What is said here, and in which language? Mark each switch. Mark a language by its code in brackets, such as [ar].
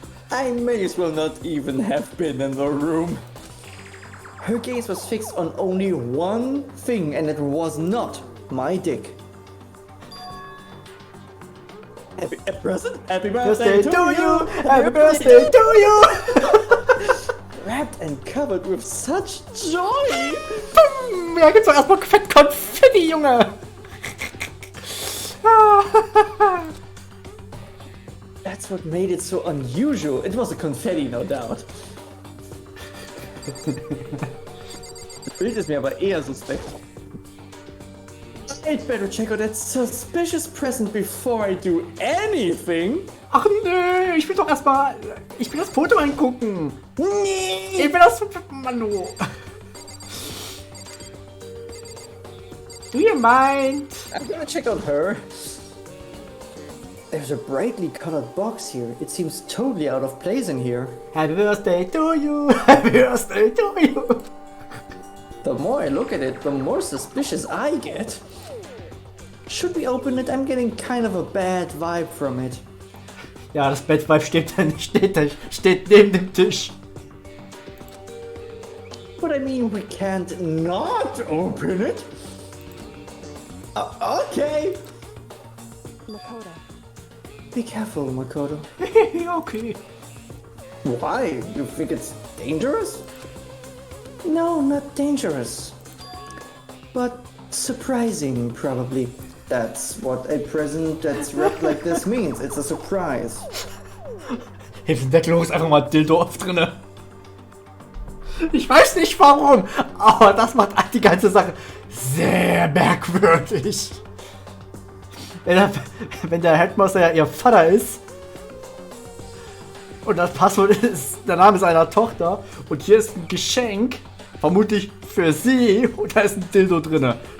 [en] I may as well not even have been in the room. Her gaze was fixed on only one thing, and it was not my dick. Happy present? Happy birthday to you! Happy birthday to you! wrapped and covered with such joy. [de] Ja, gibt's doch erstmal fett Konfetti, Junge! [en] That's what made it so unusual. It was a confetti, no doubt. [de] Das Bild ist mir aber eher suspekt. [en] I'd better check out that suspicious present before I do anything. [de] Ach nö, ich will doch erstmal. Ich will das Foto angucken. Nee. Ich will das. Manu. [en] Do you mind? I'm gonna check out her. There's a brightly colored box here. It seems totally out of place in here. Happy birthday to you. Happy birthday to you. The more I look at it, the more suspicious I get. Should we open it? I'm getting kind of a bad vibe from it. [de] Ja, das Bettweib steht neben dem Tisch. [en] But I mean, we can't not open it. Okay. Makoto. Be careful, Makoto. Okay. Why? You think it's dangerous? No, not dangerous. But surprising, probably. That's what a present that's wrapped like this means. It's a surprise. [de] Hinter dem Deckel ist einfach mal Dildo auf drinne. Ich weiß nicht warum, aber das macht die ganze Sache sehr merkwürdig. Wenn der Headmaster ja ihr Vater ist und das Passwort ist der Name seiner Tochter und hier ist ein Geschenk, vermutlich für sie, und da ist ein Dildo drinne.